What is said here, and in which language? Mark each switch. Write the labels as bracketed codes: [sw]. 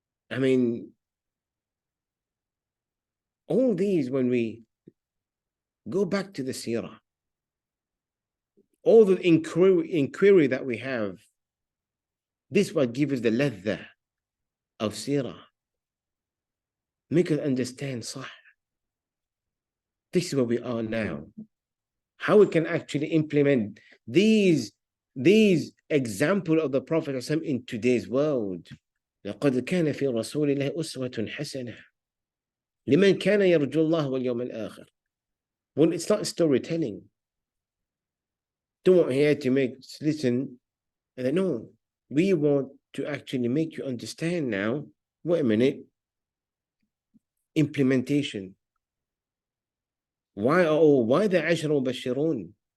[en] I mean, all these, when we go back to the seerah, all the inquiry that we have, this what gives us the ladha of seerah. Make us understand sah. This is where we are now. How we can actually implement these examples of the Prophet in today's world. [ar] لقد كان في رسول الله أسوة حسنة لمن كان يرجو الله واليوم الآخر. [en] Well, it's not storytelling. Don't want here to listen. No, we want to actually make you understand now. Wait a minute. Implementation. Why the Ashra Bashirun?